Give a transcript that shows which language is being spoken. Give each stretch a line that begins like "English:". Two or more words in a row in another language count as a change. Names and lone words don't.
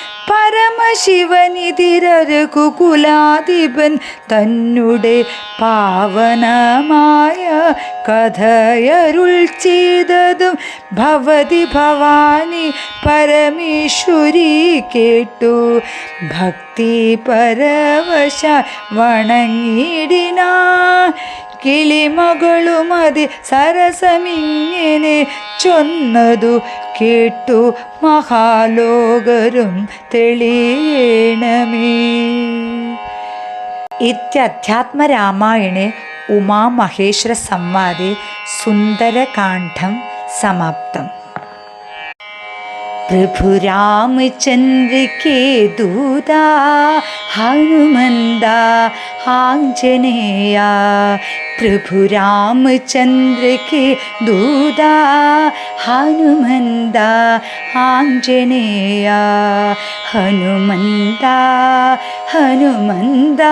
Malayalam: പരമശിവനിതിരകുകുലാധിപൻ തന്നെ പാവനമായ കഥയരുൾ ചെയ്തതും ഭവതി ഭവാനി പരമേശ്വരി കേട്ടു ഭക്തി പരവശ വണങ്ങിടിനാ കിളിമകളുമതി സരസമിങ്ങനെ ചൊന്നതു കേട്ടു മഹാലോകരും തെളിയണമേ.
Sanskrit: इत्यध्यात्मरामायणे उमामहेश्वरसंवादे सुन्दरकाण्डं समाप्तम्।
Hindi: प्रभु रामचंद्र के दूता हनुमंदा आंजनेया, प्रभु रामचंद्र के दूता हनुमंदा आंजनेया, हनुमंदा हनुमंदा